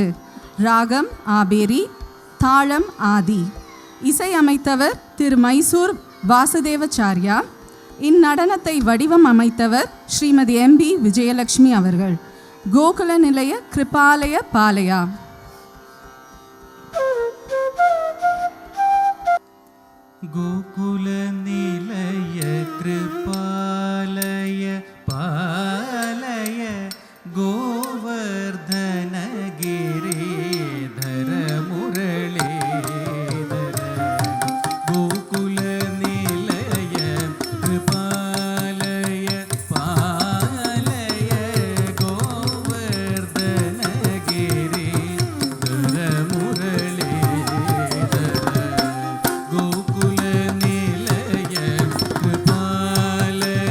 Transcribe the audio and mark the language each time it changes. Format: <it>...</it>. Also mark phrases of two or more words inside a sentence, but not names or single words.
<ta>ராகம் ஆபேரி, தாளம் ஆதி. இசையமைத்தவர் திரு மைசூர் வாசுதேவச்சாரியா. இந்நடனத்தை வடிவம் அமைத்தவர் ஸ்ரீமதி எம்பி விஜயலட்சுமி அவர்கள்.</ta> <sa>गोकुल निलय कृपालय पालय. गोकुल निलय कृपालय पालय गोवर्धन गिरिधर मुरलीधर गोकुल निलय कृपालय पालय गोवर्धन गिरिधर मुरलीधर गोकुल निलय कृपालय</sa>